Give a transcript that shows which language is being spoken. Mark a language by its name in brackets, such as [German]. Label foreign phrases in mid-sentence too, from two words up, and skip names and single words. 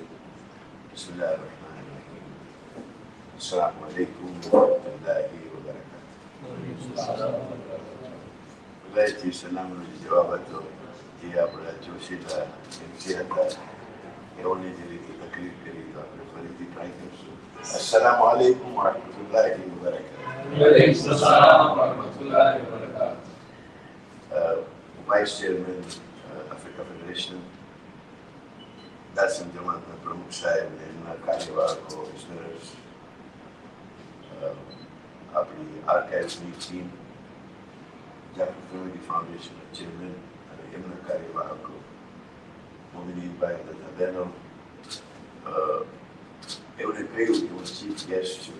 [Arabic] بسم الله الرحمن الرحيم. السلام عليكم ورحمة الله وبركاته. [Gujarati] વહેતી સલામનો જવાબ હતો જે આપણા જોશીલા એમસી હતા એઓને જે રીતે તકલીફ કરી તો આપણે ફરીથી ટ્રાય કરશું. [Arabic] السلام عليكم ورحمة الله وبركاته. [English] vice chairman [Gujarati] આફ્રિકા ફેડરેશન, દાસમ જમાતના પ્રમુખ સાહેબ ને એમના કાર્યવાહકો, ઓફિસર્સ, આપણી આર્કાઇવ્સની ટીમ, જાફર ફેમિલી ફાઉન્ડેશનના ચેરમેન અને એમના કાર્યવાહકો, મોમિનીનભાઈ તથા બહેનો, એમણે કહ્યું કે હું [English] chief guest [Gujarati] છું.